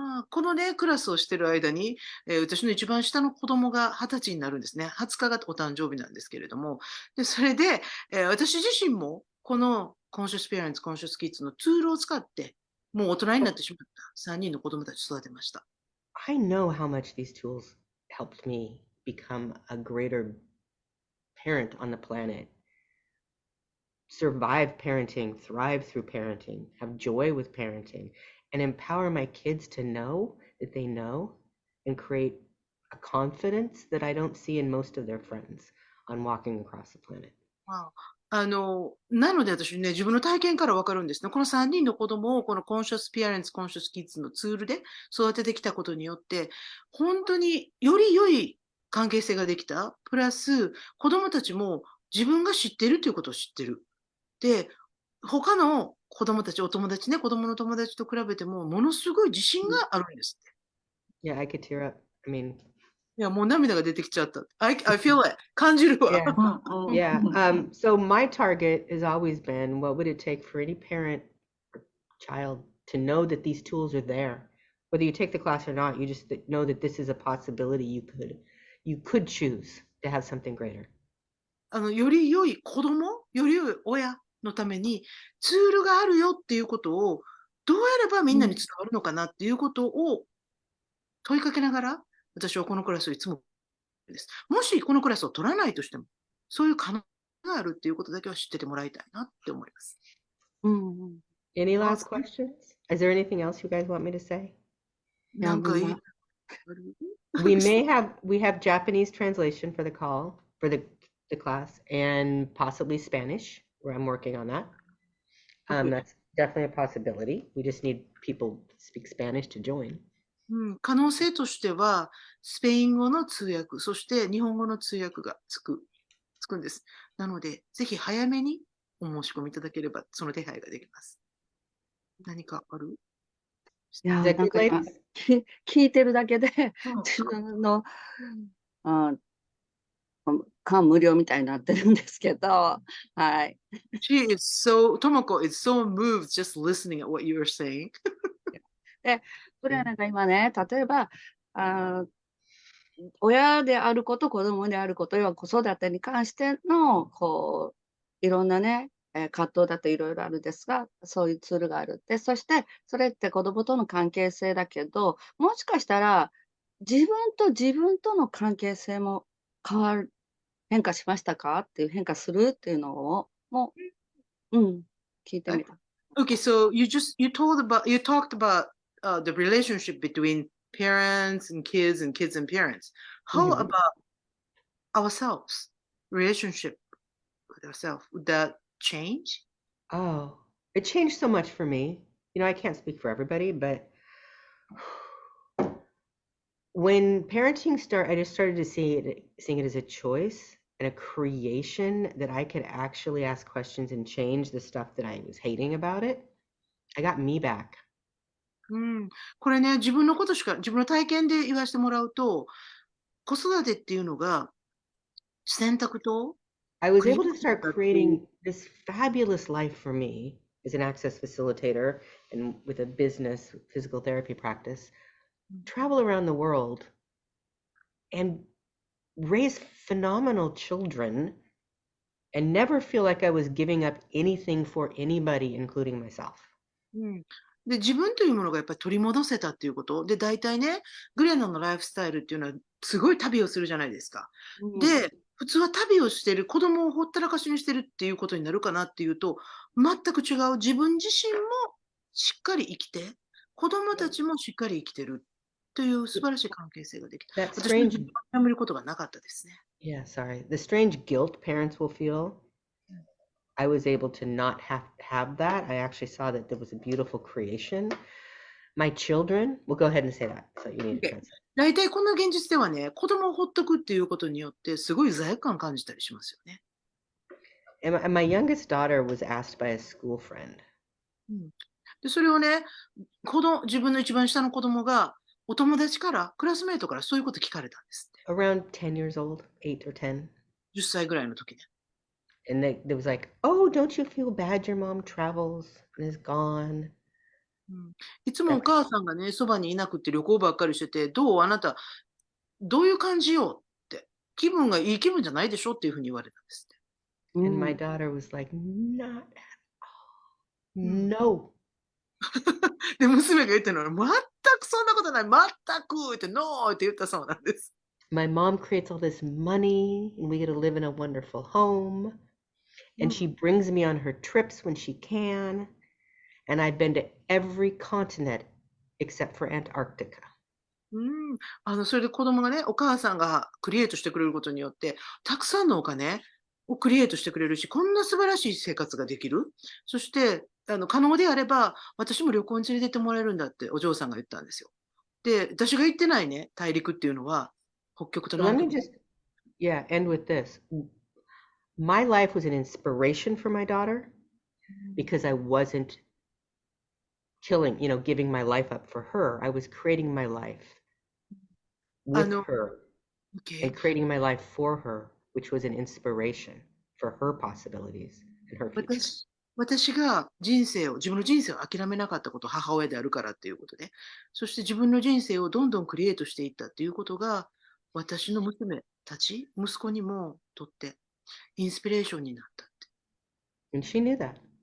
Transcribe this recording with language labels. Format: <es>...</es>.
<ja>このね、クラスをしている間に、私の一番下の子供が20歳になるんですね。 20日がお誕生日なんですけれども。で、それで、私自身もこのコンシャスペアレンツ、コンシャスキッズのツールを使って、もう大人になってしまった3人の子供たちを育てました。</ja> <en>I know how much these tools helped me become a greater parent on the planet, survive parenting, thrive through parenting, have joy with parenting, and empower my kids to know that they know and create a confidence that I don't see in most of their friends on walking across the planet.</en> <ja>なので私ね、自分の体験からわかるんですね。この3人の子供をこのコンシャスペアレンツ、コンシャスキッズのツールで育ててきたことによって、本当により良い関係性ができた。プラス、子供たちも自分が知っているということを知ってる。で、他の子供たち、お友達ね、子供の友達と比べても、ものすごい自信があるんですって。</ja> <en>Yeah, I could tear up. I mean,</en> <ja>や、もう涙が出てきちゃった。</ja> <en>I feel it.</en> <ja>感じるわ。 Yeah. うんうん Yeah. うん</ja> <en>So my target has always been, what would it take for any parent or child to know that these tools are there? Whether you take the class or not, you just know that this is a possibility you could choose to have something greater.</en> <ja>より良い子供、より良い親のためにツールがあるよっていうことを、どうやればみんなに伝わるのかなっていうことを問いかけながら、私はこのクラスをいつもです。もしこのクラスを取らないとしても、そういう可能性があるっていうことだけは知っててもらいたいなって思います。うんうん。</ja> <en>Any last Awesome. questions? Is there anything else you guys want me to say?</en> <ja>いや、なんかいい。みんな、</ja> <en>We have Japanese translation for the call for the class and possibly Spanish, where I'm working on that. That's definitely a possibility. We just need people to speak Spanish to join.</en> <ja>可能性としては、スペイン語の通訳、そして日本語の通訳がつくんです。なので、ぜひ早めにお申し込みいただければ、その手配ができます。何かある？いや、</ja> <en>Is that</en> <ja>なん</ja> <en>good,</en> <ja>か今</ja> <en>ladies?</en> <ja>聞いてるだけでうん自分の感無量みたいになってるんですけど、はい。</ja> <en>Tomoko is so moved just listening at what you are saying.</en> <ja>これはなんか今ね、例えば、親であること、子供であること、要は子育てに関しての、いろんなね、葛藤だといろいろあるんですが、そういうツールがある。で、そして、それって子供との関係性だけど、もしかしたら、自分との関係性も変化しましたかっていう、変化するっていうのを、聞いてみた。</ja> <en>Okay, so you talked about the relationship between parents and kids and parents. How Mhm. about ourselves? Relationship with ourselves, would that change? Oh, it changed so much for me. I can't speak for everybody, but when parenting I just started to seeing it as a choice and a creation that I could actually ask questions and change the stuff that I was hating about it. I got me back.</en> <ja>これね、自分の体験で言わせてもらうと、子育てっていうのが選択と</ja> <en>I was able to start creating this fabulous life for me as an access facilitator and with a business physical therapy practice, travel around the world and raise phenomenal children and never feel like I was giving up anything for anybody, including myself.</en> <ja>で、自分というものがやっぱり取り戻せたっていうことで、大体ね、グレナのライフスタイルっていうのはすごい旅をするじゃないですか。で、普通は旅をしてる、子供をほったらかしにしてるっていうことになるかなっていうと、全く違う。自分自身もしっかり生きて、子供たちもしっかり生きてるという素晴らしい関係性ができた。</ja> <en>That</en> <ja>私は</ja> <en>strange,</en> <ja>やめることがなかったですね。</ja> <en>yeah, sorry. The strange guilt parents will feel. I was able to not have that. I actually saw that there was a beautiful creation. My children, we'll go ahead and say that. So you need to Okay. translate.</en> <ja>大体こんな現実ではね、子供をほっとくっていうことによって、すごい罪悪感感じたりしますよね。</ja> <en>And my youngest daughter was asked by a school friend.</en> <ja>で、それをね、自分の一番下の子供が、お友達から、クラスメートからそういうこと聞かれたんですって。</ja> <en>Around 10 years old, 8 or 10.</en> <ja>10歳ぐらいの時で。</ja> <en>And they was like, oh, don't you feel bad your mom travels and is gone?</en> <ja>いつもお母さんがね、そばにいなくて旅行ばっかりしてて、あなた、どういう感じよって。気分がいい気分じゃないでしょっていうふうに言われたんですって。</ja> <en>And my daughter was like, not at all. No.</en> <ja>で、娘が言ったのは、全くそんなことない、全くってノーって言ったそうなんです。</ja> <en>My mom creates all this money and we get to live in a wonderful home. And she brings me on her trips when she can. And I've been to every continent except for Antarctica.</en> <ja>それで子供がね、お母さんがクリエイトしてくれることによって、たくさんのお金をクリエイトしてくれるし、こんな素晴らしい生活ができる。そして、可能であれば、私も旅行に連れてってもらえるんだってお嬢さんが言ったんですよ。で、私が行ってないね、大陸っていうのは、北極と</ja> <en>So let</en> <ja>南</ja> <en>me</en> <ja>極。</ja> <en>just, end with this. My life was an inspiration for my daughter because I wasn't giving my life up for her. I was creating my life with her. Okay. and creating my life for her, which was an inspiration for her possibilities and her future.</en> <ja>私が自分の人生を諦めなかったこと、母親であるからっていうことで、そして自分の人生をどんどんクリエイトしていったっていうことが、私の娘たち、息子にもとってインスピレーションになったって。</ja> <en>And she knew that.</en>